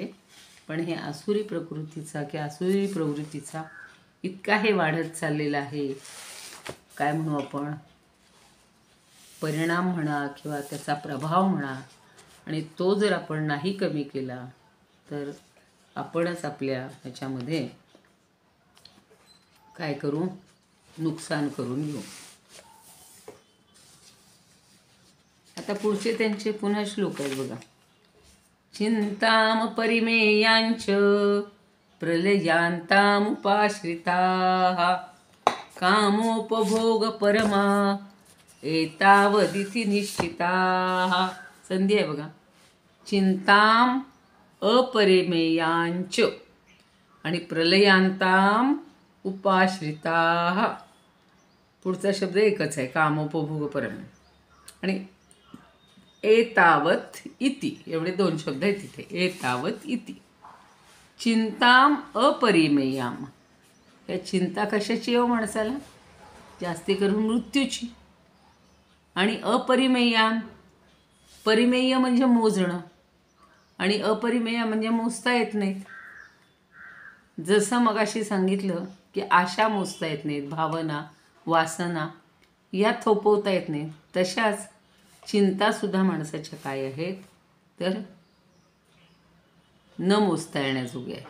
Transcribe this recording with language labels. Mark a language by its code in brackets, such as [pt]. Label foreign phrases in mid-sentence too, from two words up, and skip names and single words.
[mr] पण हे आसुरी प्रकृतीचा किंवा आसुरी प्रवृत्तीचा इतका हे वाढत चाललेला आहे, काय म्हणू आपण, परिणाम म्हणा किंवा त्याचा प्रभाव म्हणा, आणि तो जर आपण नाही कमी केला तर आपणच आपल्या ह्याच्यामध्ये काय करू, नुकसान करून घेऊ. आता पुढचे त्यांचे पुन्हा श्लोक आहेत बघा. [sa] चिंताम परिमेयांच प्रलयांतामुपाश्रिताः कामोपभोग परमा एतावदिति निश्चिताः. [mr] संधी आहे बघा. [sa] चिंताम अपरिमेयांच आणि प्रलयांताम उपाश्रिताः. [mr] पुढचा शब्द एकच आहे, [sa] कामोपभोग परम, [mr] आणि [sa] एतावत इति, [mr] एवढे दोन शब्द आहेत तिथे. [sa] एतावत इति. चिंताम अपरिमेयाम. [mr] या चिंता कशाची हो माणसाला? जास्ती करून मृत्यूची. आणि अपरिमेयाम, परिमेय म्हणजे मोजणं, आणि अपरिमेय म्हणजे मोजता येत नाहीत. जसं मगाशी सांगितलं की आशा मोजता येत नाहीत, भावना वासना या थोपवता येत नाहीत, तशाच चिंतासुद्धा माणसाच्या काय आहेत तर न मोजता येण्याजोगे आहेत.